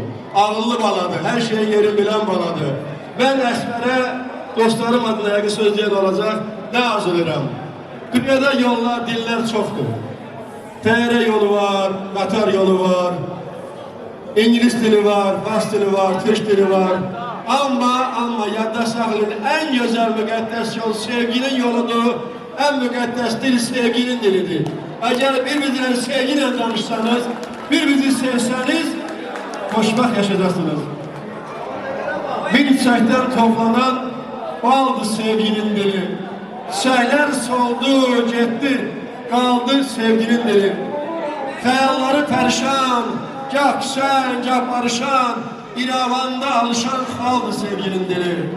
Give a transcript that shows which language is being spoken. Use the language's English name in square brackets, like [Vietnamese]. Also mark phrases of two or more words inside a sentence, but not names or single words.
[Azerbaijani] Ağıllı baladır, her şeyi yeri bilən baladır. Ben Əsmərə dostlarım adına yəqin sözləyən olacaq, nə arzu edirəm? Dünyada yollar, diller çoxdur. TR yolu var, Qatar yolu var, İngiliz dili var, Fars dili var, Türk dili var. Ama yadda saxlayın, [Turkish] en güzel [Azerbaijani] müqəddəs yol sevginin yoludur. En müqəddəs dil sevginin dilidir. [Turkish] Eğer birbirine sevgiyle danışsanız, birbirinizi sevseniz, [Azerbaijani] xoşbəxt yaşayacaqsınız. Bir çiçəkdən toplanan baldı sevginin dili. Çiçəklər soldu, getdi, qaldı sevginin dili. Xəyalları pərişan, gah küsən, gah barışan, İrəvanda alışan xaldı sevginin dili.